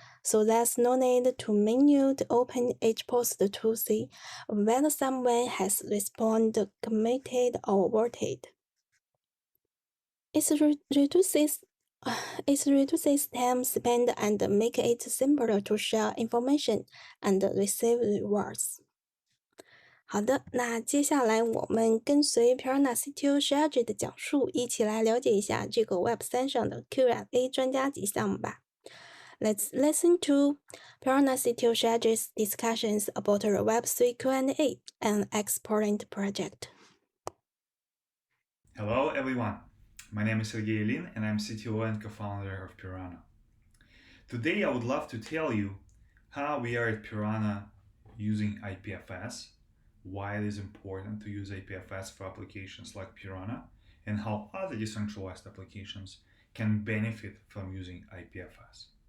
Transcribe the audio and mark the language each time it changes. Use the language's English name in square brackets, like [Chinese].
[English] So there's no need to manually open each post to see whether someone has responded, committed, or voted. It reduces time spent and make it simpler to share information and receive rewards. [Chinese] 好的，那接下来我们跟随 Piranha CTO Sergey 的讲述，一起来了解一下这个 Web3 上的 Q&A 专家级项目吧。 [English] Let's listen to Piranha CTO Sergey's discussions about the Web3 Q&A, an excellent project. Hello everyone, my name is Sergey Ilin and I'm CTO and Co-founder of Peeranha. Today I would love to tell you how we are at Peeranha using IPFS, why it is important to use IPFS for applications like Peeranha, and how other decentralized applications can benefit from using IPFS.